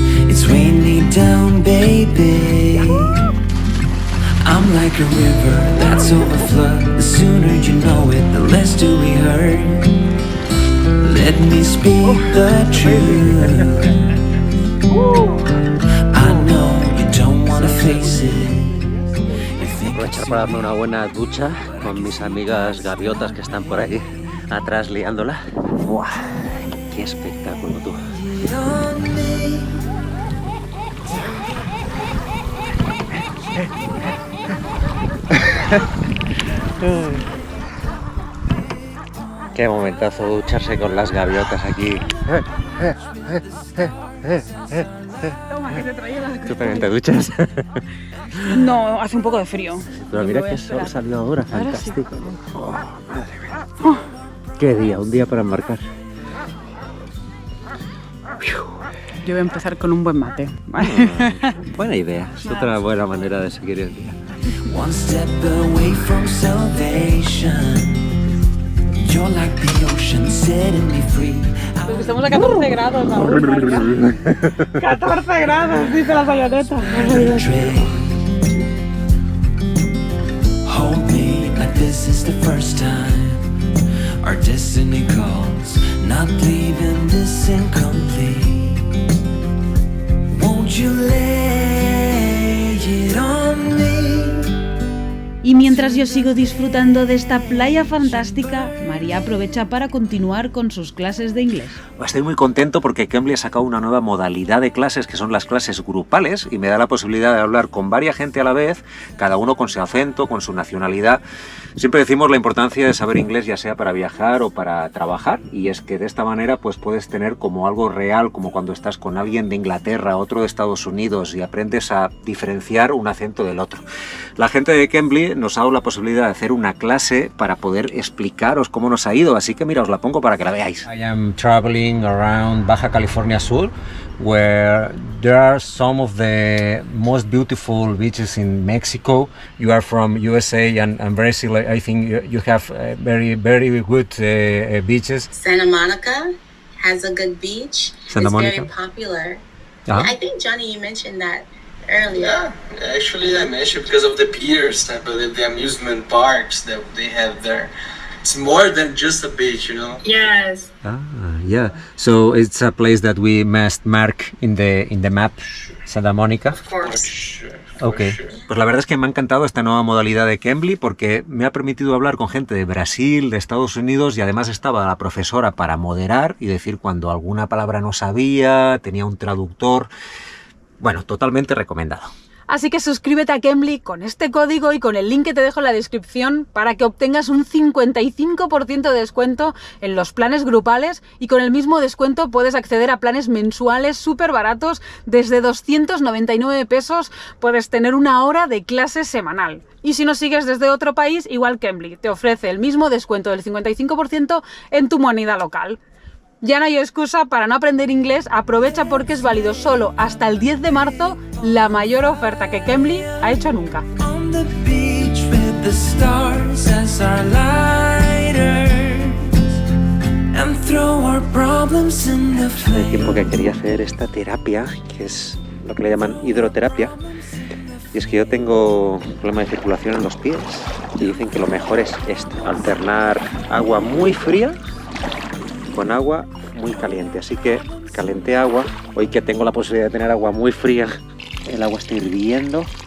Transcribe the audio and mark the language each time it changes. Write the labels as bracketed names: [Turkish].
[English] It's weighing me down, baby. I'm like a river that's overflowed. The sooner you know it, the less do we hurt. Let me speak the truth. I know you don't wanna face it. [Spanish] Aprovechar para darme una buena ducha con mis amigas gaviotas que están por ahí atrás liándola. ¡Buah! ¡Qué espectáculo, tú! Qué momentazo ducharse con las gaviotas aquí. Toma, que te traía la... ¿Tú también te duchas? No, hace un poco de frío. Pero mira Voy a que sol esperar. salió ahora, Ahora sí. fantástico. Oh, madre mía. Qué día, un día para embarcar. Yo voy a empezar con un buen mate. Buena idea, es otra buena manera de seguir el día. [English] One step away from salvation. You're like the ocean, setting me free. [Spanish] Pues estamos a 14 grados aún, María. 14 grados, dice la bayoneta. [English] Hold me like this is the first time. Our destiny calls, not leaving this incomplete. Won't you lay it on me? [Spanish] Y mientras yo sigo disfrutando de esta playa fantástica, María aprovecha para continuar con sus clases de inglés. Estoy muy contento porque Cambly ha sacado una nueva modalidad de clases que son las clases grupales y me da la posibilidad de hablar con varias gente a la vez, cada uno con su acento, con su nacionalidad. Siempre decimos la importancia de saber inglés ya sea para viajar o para trabajar y es que de esta manera pues puedes tener como algo real, como cuando estás con alguien de Inglaterra, otro de Estados Unidos y aprendes a diferenciar un acento del otro. La gente de Cambly nos ha dado la posibilidad de hacer una clase para poder explicaros cómo nos ha ido, así que mira, os la pongo para que la veáis. [English] I am traveling around Baja California Sur, where there are some of the most beautiful beaches in Mexico. You are from USA and Brazil. I think you have very, very good beaches. Santa Monica has a good beach. Santa it's Monica? very popular. Ah. I think, Johnny, you mentioned that earlier. Yeah, actually I mentioned because of the piers, I believe the amusement parks that they have there. It's more than just a beach, you know. Yes. Ah, yeah. So it's a place that we must mark in the map, Santa Monica. Of course. Sure, Ok, sure. [Spanish] pues la verdad es que me ha encantado esta nueva modalidad de Cambly porque me ha permitido hablar con gente de Brasil, de Estados Unidos y además estaba la profesora para moderar y decir cuando alguna palabra no sabía, tenía un traductor. Bueno, totalmente recomendado. Así que suscríbete a Cambly con este código y con el link que te dejo en la descripción para que obtengas un 55% de descuento en los planes grupales y con el mismo descuento puedes acceder a planes mensuales súper baratos. Desde 299 pesos puedes tener una hora de clase semanal. Y si nos sigues desde otro país, igual Cambly te ofrece el mismo descuento del 55% en tu moneda local. Ya no hay excusa para no aprender inglés, aprovecha porque es válido solo hasta el 10 de marzo, la mayor oferta que Cambly ha hecho nunca. [English] On the beach with the stars as our lighters, and throw our problems in the [Spanish] Hace [English] flame. [Spanish] tiempo que quería hacer esta terapia, que es lo que le llaman hidroterapia. Y es que yo tengo problema de circulación en los pies y dicen que lo mejor es esto, alternar agua muy fría con agua muy caliente. Así que calenté agua, hoy que tengo la posibilidad de tener agua muy fría, el agua está hirviendo.